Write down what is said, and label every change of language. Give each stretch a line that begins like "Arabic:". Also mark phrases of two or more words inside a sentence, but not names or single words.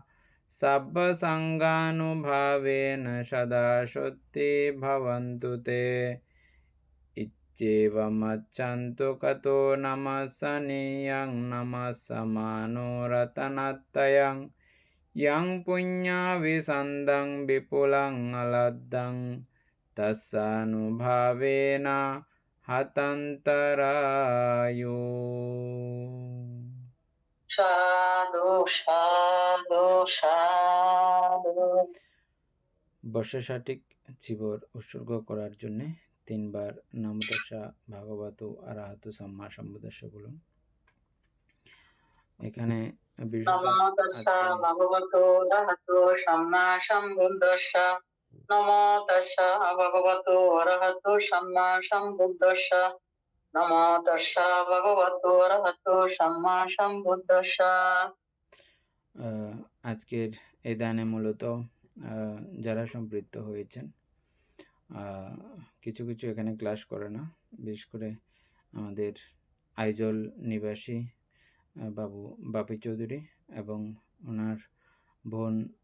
Pali: सर्वसङ्गानुभावेन सदा शुद्धि भवन्तु ते इत्येवमच्छन्तु कतो नमस्सनीयं नमस्समानोरतनत्तयं यं पुण्यविसन्दं विपुलं अलब्धं तस्यानुभावेन हतन्तरायो साधु साधु साधु
Bangla: বর্ষাটিক জীবর উৎসর্গ করার জন্য 3 বার
Pali: নমো তস্যা ভাগবতো আরহাতো সম্মা সম্বুদ্ধস্য
Bangla: বলুন। এখানে বিষয়টা
Pali: नमो तस्सा भगवतो अरहतो सम्मा सम्बुद्धस्स नमो तस्सा भगवतो अरहतो सम्मा सम्बुद्धस्स नमो तस्सा भगवतो अरहतो सम्मा सम्बुद्धस्स
Bangla: আজকের এই দানে মূলত যারা সম্পৃক্ত হয়েছেন কিছু কিছু এখানে ক্লাস করে না, বিশেষ করে আমাদের আইজল নিবাসী বাবু বাপি চৌধুরী এবং ওনার বোন